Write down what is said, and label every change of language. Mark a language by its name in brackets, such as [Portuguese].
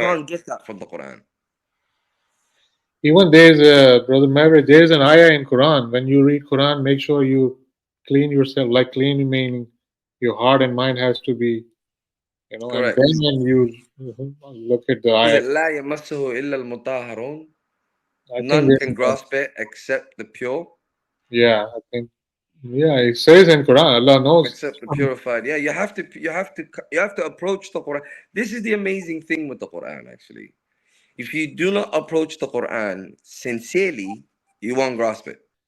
[English] can't get that from the Quran. Even there's brother Maverick. There's an ayah in Quran. When you read Quran, make sure you clean yourself. Like clean meaning, your heart and mind has to be, and Correct. then when you look at the Is it [Arabic] لا يمسه إلا المطهرون? [English] I think None there's, can grasp it except the pure, yeah, I think, yeah, it says in Quran, Allah knows. except the purified. Yeah, you have to approach the Quran. This is the amazing thing with the Quran, actually. If you do not approach the Quran sincerely, you won't grasp it.